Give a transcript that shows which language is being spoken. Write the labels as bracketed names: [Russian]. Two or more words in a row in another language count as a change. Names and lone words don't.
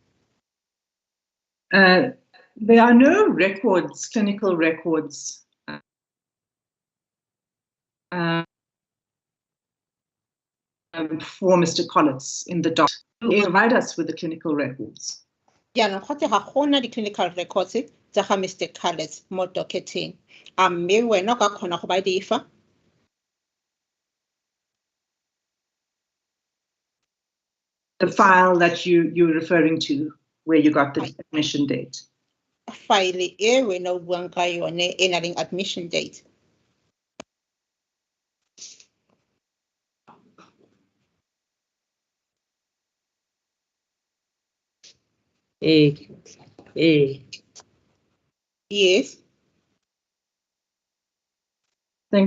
[English] There are no records, clinical records, for Mr. Collins in the doc. Provide us with the clinical records. Yeah, no, [Tswana] gote ga gona di [English] clinical records [Tswana] tsa ga Mr. Collins mo docketing. Mme wena ka kgona go ba di fa? [English] file that you're referring to, where you got the admission date. [Tswana] File e we no buang ka yone e na leng [English] admission date. Yes. Thank